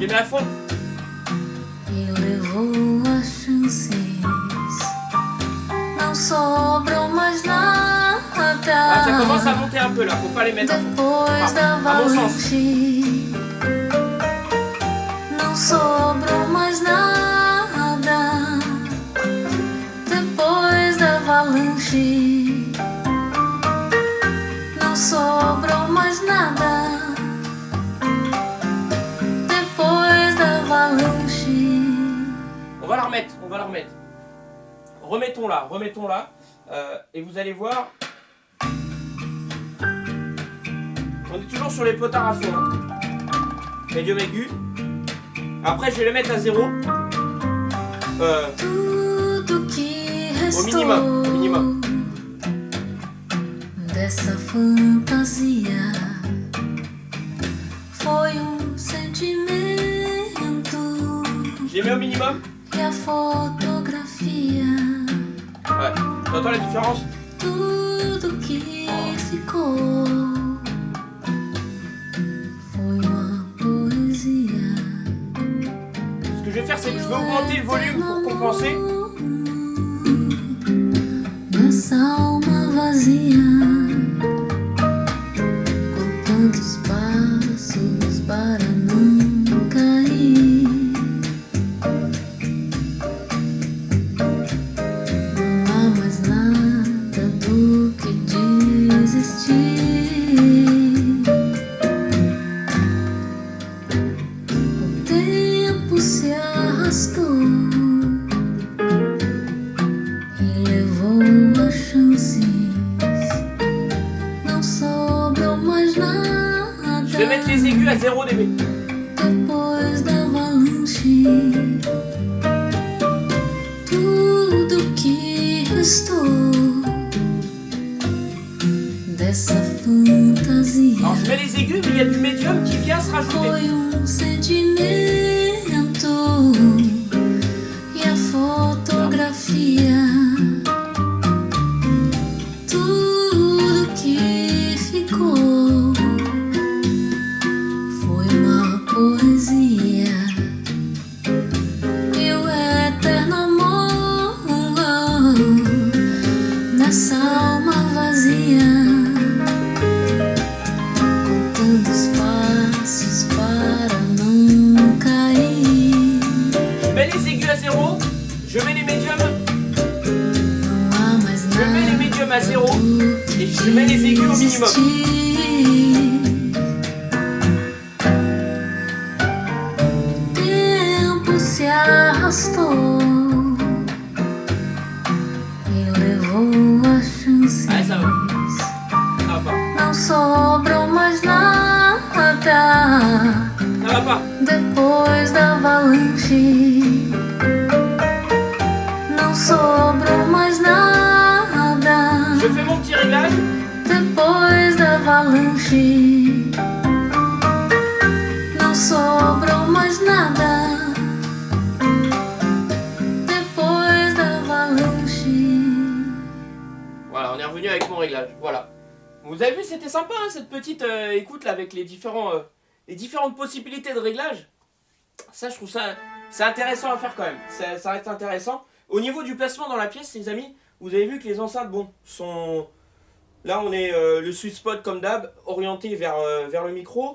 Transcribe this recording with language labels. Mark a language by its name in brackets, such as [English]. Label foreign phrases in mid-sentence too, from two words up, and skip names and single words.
[French] fond. [Portuguese] E levou as chances. Não sobrou mais nada. [French] Ah, ça commence à monter un peu là, faut pas les mettre à fond. [Portuguese] Depois da [French] À mon sens. [Portuguese] avalanche, não sobrou mais nada. Depois da avalanche, não sobrou mais nada. Depois da avalanche. [French] On va la remettre, on va la remettre. Remettons-la, remettons-la. Et vous allez voir. On est toujours sur les potards à fond. Hein. Médium aigu. Après, je vais le mettre à 0. [Portuguese] Tudo que restou [French] minimum, au minimum. [Portuguese] Dessa fantasia foi sentimento [French] J'ai mis au minimum. [Portuguese] e a fotografia. [French] Ouais. T'entends la différence? [Portuguese] Tudo que ficou foi uma poesia. [French] Ce que je vais faire, c'est que je vais augmenter le volume pour compenser. [Portuguese] Nessa alma vazia, com tantos passos para não cair. Não há mais nada do que desistir. O tempo se arrastou e levou as chances. Não sobrou mais nada. [French] Je vais mettre les aigus à 0 dB. [Portuguese] Depois da avalanche, tudo que restou dessa fantasia [French] Alors, je mets les aigus, mais il y a du médium qui vient se rajouter. [Portuguese] foi sentimento e a fotografia. Tudo que ficou foi uma poesia e o eterno amor nessa alma vazia, contando os passos para não cair. [French] Je mets les aigus à 0. Je mets les médiums. [Portuguese] Não há mais [French] Je mets les [Portuguese] nada [French] médiums à 0. [Portuguese] do [French] Et je mets les aigus au minimum. [Portuguese] Tempo se arrastou e levou as chances. [French] Ah, ça va. Ça va pas. [Portuguese] Não sobrou mais nada [French] Ça va pas. [Portuguese] depois da avalanche. Não sobrou mais nada [French] Je fais mon petit réglage. [Portuguese] depois da avalanche. Não sobrou mais nada depois da avalanche. [French] Voilà, on est revenu avec mon réglage. Voilà. Vous avez vu, c'était sympa hein, cette petite écoute là avec les différentes possibilités de réglage. Ça, je trouve ça c'est intéressant à faire quand même. Ça reste intéressant. Au niveau du placement dans la pièce, les amis, vous avez vu que les enceintes, bon, sont là, on est le [English] sweet spot [French] comme d'hab, orienté vers le micro.